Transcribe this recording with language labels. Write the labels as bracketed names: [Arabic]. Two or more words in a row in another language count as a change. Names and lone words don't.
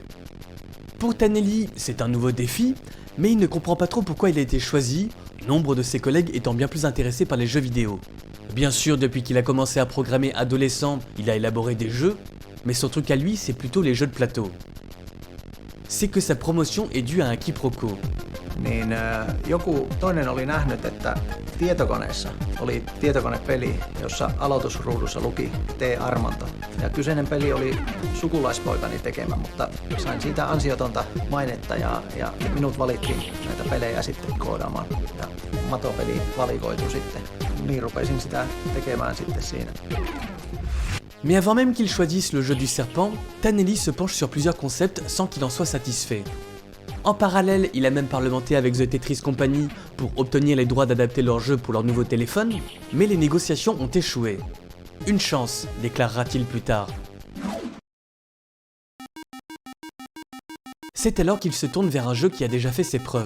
[French] Pour Taneli, c'est un nouveau défi, mais il ne comprend pas trop pourquoi il a été choisi, nombre de ses collègues étant bien plus intéressés par les jeux vidéo. Bien sûr, depuis qu'il a commencé à programmer adolescent, il a élaboré des jeux, mais son truc à lui, c'est plutôt les jeux de plateau. C'est que sa promotion est due à un quiproquo. [Finnish] Joku toinen oli nähnyt, että tietokoneessa oli tietokonepeli, jossa aloitusruudussa luki T. Armanto. Ja kyseinen peli oli sukulaispoikani tekemä, mutta sain siitä ansiotonta mainetta ja minut valittiin näitä pelejä sitten koodaamaan. Ja matopeli valikoitui sitten. Niin rupesin sitä tekemään sitten siinä. [French] Mais avant même qu'il choisisse le jeu du serpent, Taneli se penche sur plusieurs concepts sans qu'il en soit satisfait. En parallèle, il a même parlementé avec The Tetris Company pour obtenir les droits d'adapter leur jeu pour leur nouveau téléphone, mais les négociations ont échoué. Une chance, déclarera-t-il plus tard. C'est alors qu'il se tourne vers un jeu qui a déjà fait ses preuves.